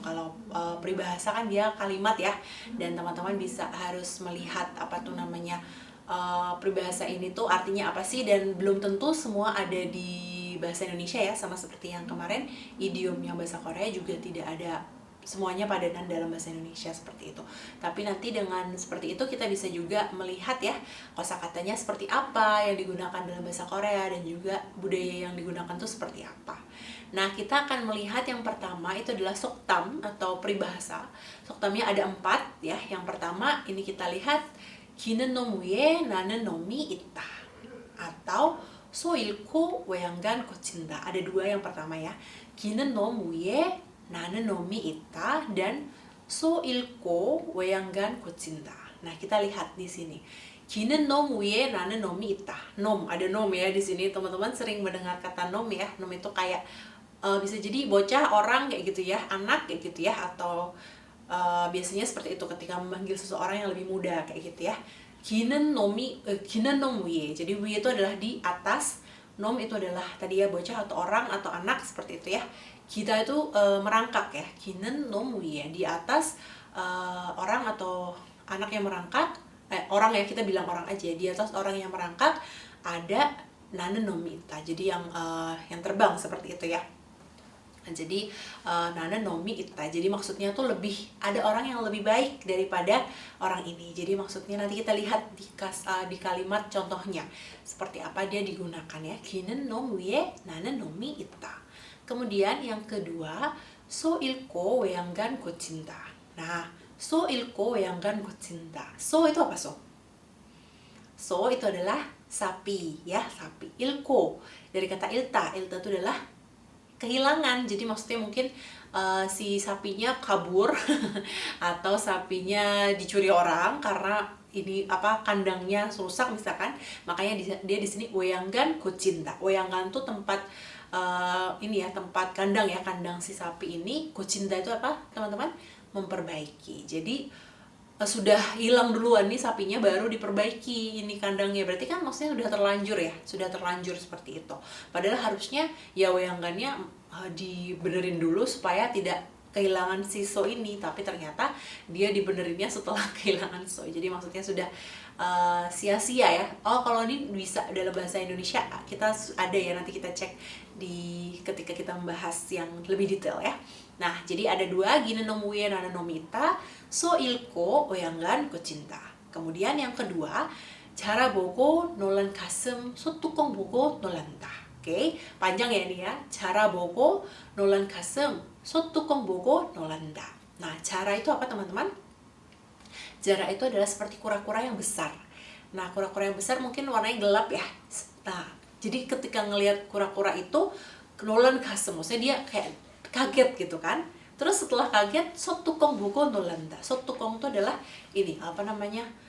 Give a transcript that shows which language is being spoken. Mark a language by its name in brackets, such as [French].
[Indonesian] Kalau peribahasa kan dia kalimat ya. Dan teman-teman bisa harus melihat apa tuh namanya peribahasa ini tuh artinya apa sih, dan belum tentu semua ada di bahasa Indonesia ya, sama seperti yang kemarin idiom yang bahasa Korea juga tidak ada semuanya padanan dalam bahasa Indonesia seperti itu. Tapi nanti dengan seperti itu kita bisa juga melihat ya kosakatanya seperti apa yang digunakan dalam bahasa Korea dan juga budaya yang digunakan tuh seperti apa. Nah, kita akan melihat yang pertama itu adalah soktam atau peribahasa. Soktamnya ada 4 ya. Yang pertama ini kita lihat [Korean] 기는 놈 위에 나는 놈이 있다 atau 소 잃고 외양간 고친다. [Indonesian] Ada 2 yang pertama ya. [Korean] 기는 놈 위에 나는 놈이 있다 dan 소 잃고 외양간 고친다. [Indonesian] Nah, kita lihat di sini. [Korean] 기는 놈 위에 나는 놈이 있다. [Indonesian] Nom, ada nom ya di sini. Teman-teman sering mendengar kata nom ya. Nom itu kayak bisa jadi bocah, orang kayak gitu ya, anak kayak gitu ya, atau biasanya seperti itu ketika memanggil seseorang yang lebih muda kayak gitu ya. [Korean] 기는 놈 위에. [Indonesian] Jadi 위에 itu adalah di atas, nom itu adalah tadi ya bocah atau orang atau anak seperti itu ya. Kita itu merangkak ya. [Korean] 기는 놈 위에, [Indonesian] di atas orang atau anak yang merangkak. Orang ya, kita bilang orang aja. Di atas orang yang merangkak ada [Korean] 나는 놈이 있다. [Indonesian] Jadi yang terbang seperti itu ya. Nah, jadi [Korean] 나는 놈이 있다. [Indonesian] Jadi maksudnya tuh lebih ada orang yang lebih baik daripada orang ini. Jadi maksudnya nanti kita lihat di kalimat contohnya seperti apa dia digunakan ya. [Korean] 기는 놈 위에 나는 놈이 있다. [Indonesian] Kemudian yang kedua, [Korean] 소 잃고 외양간 고친다. Nah, 소 잃고 외양간 고친다. [Indonesian] 소 itu apa so? So itu adalah sapi ya, sapi. Ilko dari kata ilta. Ilta itu adalah kehilangan. Jadi maksudnya mungkin si sapinya kabur atau sapinya dicuri orang karena ini apa kandangnya rusak misalkan. Makanya dia di sini [Korean] 외양간 고친다. [Indonesian] 외양간 tuh tempat ini ya, tempat kandang ya, kandang si sapi ini. 고친다 itu apa teman-teman? Memperbaiki. Jadi sudah hilang duluan nih sapinya, baru diperbaiki ini kandangnya. Berarti kan maksudnya sudah terlanjur ya, sudah terlanjur seperti itu. Padahal harusnya ya weyangannya dibenerin dulu supaya tidak kehilangan si so ini, tapi ternyata dia dibenerinnya setelah kehilangan so. Jadi maksudnya sudah sia-sia ya. Oh, kalau ini bisa dalam bahasa Indonesia kita ada ya, nanti kita cek di ketika kita membahas yang lebih detail ya. Nah, jadi ada 2, [Korean] 기는 놈 위에 나는 놈이 있다, 소 잃고 외양간 고친다. [Indonesian] Kemudian yang kedua, [Korean] 자라보고 놀란 가슴 소뚜껑 보고 놀란다. [Indonesian] Oke, panjang ya ini ya. [Korean] 자라보고 놀란 가슴 소뚜껑 보고 놀란다. [Indonesian] Nah, jara itu apa teman-teman? Jara itu adalah seperti kura-kura yang besar. Nah, kura-kura yang besar mungkin warnanya gelap ya. Nah, jadi ketika ngelihat kura-kura itu [Korean] 놀란 가슴, [Indonesian] maksudnya dia kayak kaget gitu kan. Terus setelah kaget, [Korean] 소뚜껑 보고 놀란다. [Indonesian] 소뚜껑 itu adalah ini apa namanya?